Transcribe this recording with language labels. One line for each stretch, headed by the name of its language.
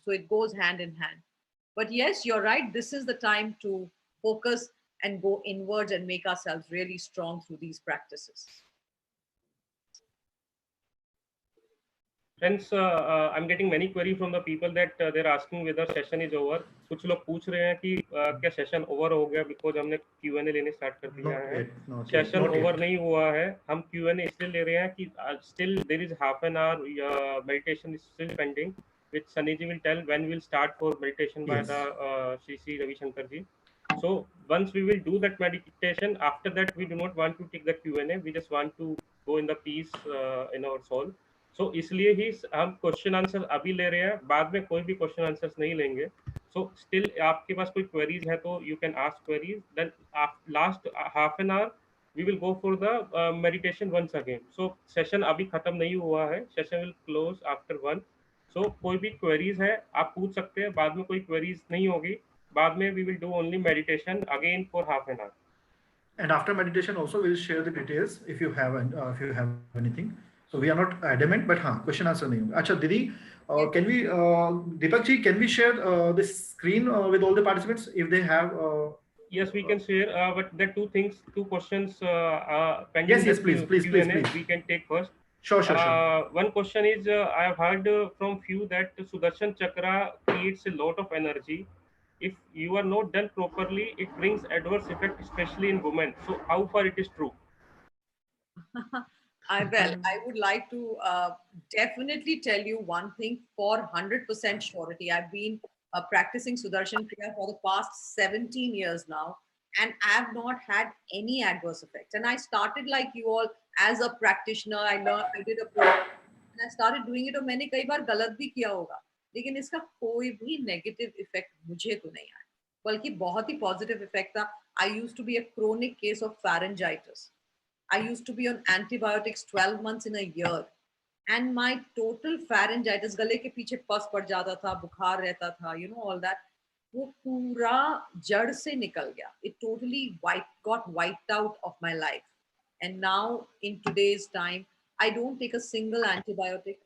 English: So it goes hand in hand. But yes, you're right. This is the time to focus and go inwards and make ourselves really strong through these practices. Friends, I'm getting many query from the people that they're asking whether session is over.
Hindi: कुछ लोग पूछ रहे हैं कि क्या session over हो गया because हमने Q&A लेने start कर दिया है. Session over नहीं हुआ है. हम Q&A इसलिए ले रहे हैं कि
English: still there is half an hour meditation is still pending, which Sunny ji will tell when we'll start for meditation by the Sri Ravi Shankar ji. So once we will do that meditation, after that we do not want to take the Q&A. We just want to go in the peace in our soul.
Hindi: सो इसलिए ही हम question answer अभी ले रहे हैं, बाद में कोई भी क्वेश्चन आंसर्स नहीं लेंगे.
English: so still
Hindi: आपके पास कोई क्वेरीज है तो
English: You can ask queries. Then last half an hour we will go for the meditation once again.
Hindi: So session अभी खत्म नहीं हुआ है,
English: Session will close after 1.
Hindi: सो कोई भी क्वेरीज है आप पूछ सकते हैं, बाद में कोई क्वेरीज नहीं होगी, बाद में
English: We will do only meditation again for half an hour. And after meditation also we'll share the details if you have anything. So we are not adamant, but question answer
Hindi: nahi hoga.
English: Acha Didi, can we Deepak ji, can we share this screen with all the participants if they have yes, we can share, but there are two questions pending. Yes, please. We can take first. Sure. One question is, I have heard from few that Sudarshan Chakra creates a lot of energy. If you are not done properly, it brings adverse effect, especially in women. So how far it is true? I would like to definitely tell you one thing for 100% surety. I've been practicing Sudarshan Kriya for the past 17 years now, and I have not had any adverse effects. And I started like you all as a practitioner. I did a program and I started doing it.
Hindi: और मैंने कई बार गलत भी किया होगा, लेकिन इसका कोई भी नेगेटिव इफेक्ट मुझे तो नहीं आया, बल्कि बहुत ही पॉजिटिव इफेक्ट था.
English: I used to be a chronic case of pharyngitis. I used to be on antibiotics 12 months in a year, and my total pharyngitis,
Hindi: गले के पीछे पस पड़ जाता था, बुखार रहता था,
English: you know, all that,
Hindi: वो पूरा जड़ से निकल गया.
English: It totally got wiped out of my life. And now in today's time, I don't take a single antibiotic.